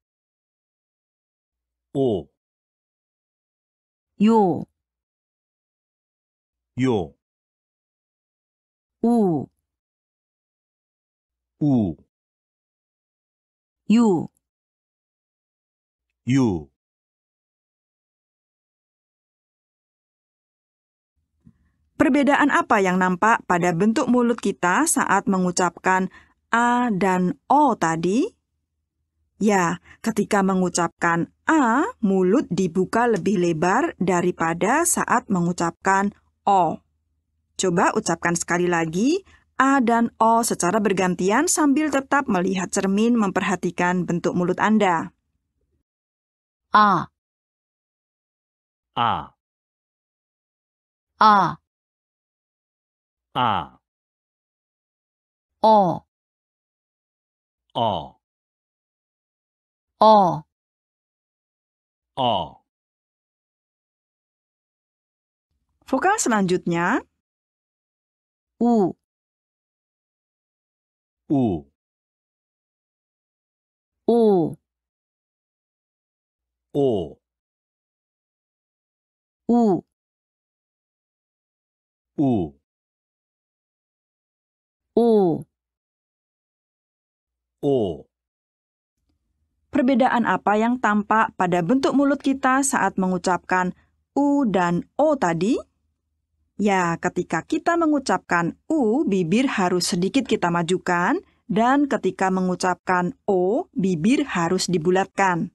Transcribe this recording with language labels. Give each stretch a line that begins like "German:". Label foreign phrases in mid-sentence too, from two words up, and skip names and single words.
Korean: 오, 요, 요, 우, 우, 유, 유.
Indonesian: Perbedaan apa yang nampak pada bentuk mulut kita saat mengucapkan A dan O tadi? Ya, ketika mengucapkan A, mulut dibuka lebih lebar daripada saat mengucapkan O. Coba ucapkan sekali lagi A dan O secara bergantian sambil tetap melihat cermin memperhatikan bentuk mulut Anda.
Korean: 아, 아, 아, 아, 어, 어, 어, 어.
Indonesian: Vokal selanjutnya,
Korean: 우, 우, 오, 오, 우, 우, 오. 오.
Indonesian: perbedaan apa yang tampak pada bentuk mulut kita saat mengucapkan U dan O tadi? Ya, ketika kita mengucapkan U, bibir harus sedikit kita majukan, dan ketika mengucapkan O, bibir harus dibulatkan.